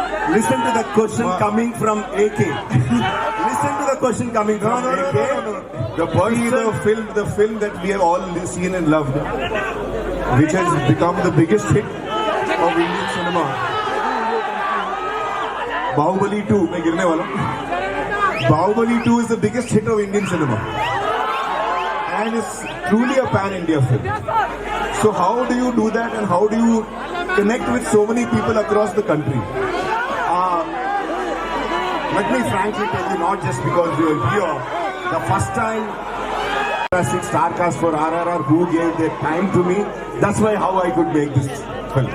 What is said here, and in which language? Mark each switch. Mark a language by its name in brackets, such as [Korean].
[English] Listen to the question coming from AK. Listen to the question coming from AK. The film that we have all seen and loved, which has become the biggest hit of Indian cinema. [Hindi] Bahubali 2, मैं गिरने वाला हूँ. [English] Bahubali 2 is the biggest hit of Indian cinema, and it's truly a pan-India film. So how do you do that, and how do you connect with so many people across the country? Let me frankly tell you, not just because we are here, the first time fantastic star cast for RRR who gave their time to me, that's why how I could make this film.